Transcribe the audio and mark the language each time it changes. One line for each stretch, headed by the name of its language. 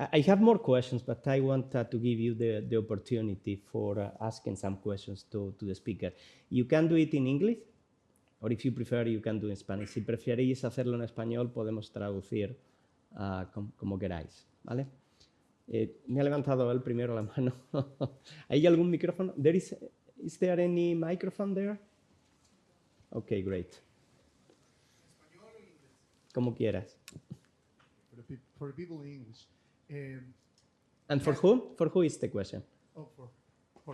English: I have more questions, but I want to give you the opportunity for asking some questions to the speaker. You can do it in English, or if you prefer, you can do it in Spanish.
Spanish: Si preferís hacerlo en español, podemos traducir como queráis, ¿vale? Me ha levantado él primero la mano. ¿Hay algún micrófono?
English: Is there any microphone there? Okay, great.
Spanish: ¿Español o inglés? Como quieras.
English: For the people in English. And for whom? For who is the question? Oh, for